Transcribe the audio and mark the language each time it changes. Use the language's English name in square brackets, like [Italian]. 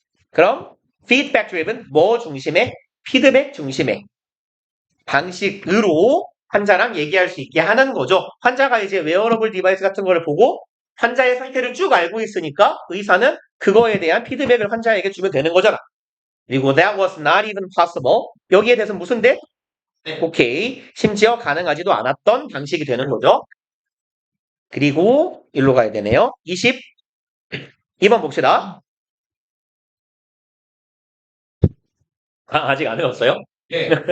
[Korean] 그럼 [English] feedback driven [Korean] 뭐 중심의 피드백 중심의 방식으로 환자랑 얘기할 수 있게 하는 거죠. 환자가 이제 웨어러블 디바이스 같은 거를 보고 환자의 상태를 쭉 알고 있으니까 의사는 그거에 대한 피드백을 환자에게 주면 되는 거잖아. 그리고 [English] that was not even possible. [Korean] 여기에 대해서 무슨 대? 네. 오케이. 심지어 가능하지도 않았던 방식이 되는 거죠. 그리고 일로 가야 되네요. 22번 봅시다. 아직 안 외웠어요? 네.